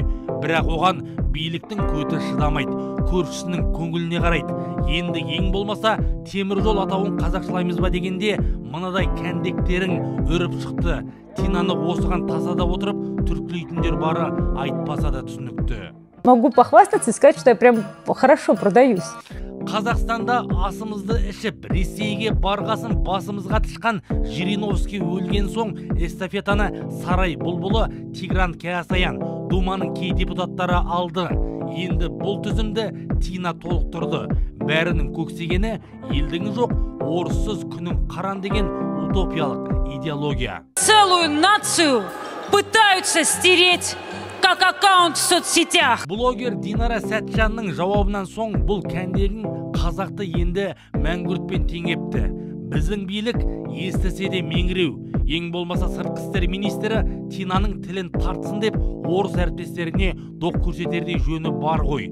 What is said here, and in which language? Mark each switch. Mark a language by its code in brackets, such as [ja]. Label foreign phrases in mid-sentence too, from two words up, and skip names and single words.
[kk] Бірақ оған биліктің көті шыдамайды, көршісінің көңіліне қарайды. Енді ең болмаса темір жол атауын қазақшылаймыз ба дегенде мынадай кәндектерің өріп шықты. Тинаны осыған тасада отырып түркілейтіндер бары айтпаса да түсінікті. [ru] Могу похвастаться и сказать, что я прям хорошо продаюсь. [kk] Қазақстанда асымызды ішіп, Ресейге барғасын басымызға тышқан Жириновский өлген соң эстафетаны Сарай бұлбұлы Тигран Кеосаян Думаның кей депутаттары алды. Енді бұл тізімді Тина толықтырды. Бәрінің көксегені елдің жоқ, орыссыз күнің қаран деген утопиялық идеология. [ru] Целую нацию пытаются стереть как аккаунт в соцсетях. [kk] Блогер Динара Сәтжанның жауабынан соң бұл кәндегін қазақты енді мәңгүртпен теңепті. Біздің билік естісе де меңіреу. Ең болмаса сыртқы істер министрі Тинаның тілін тартсын деп орыс әріптестеріне доқ көрсетердей жөні бар ғой.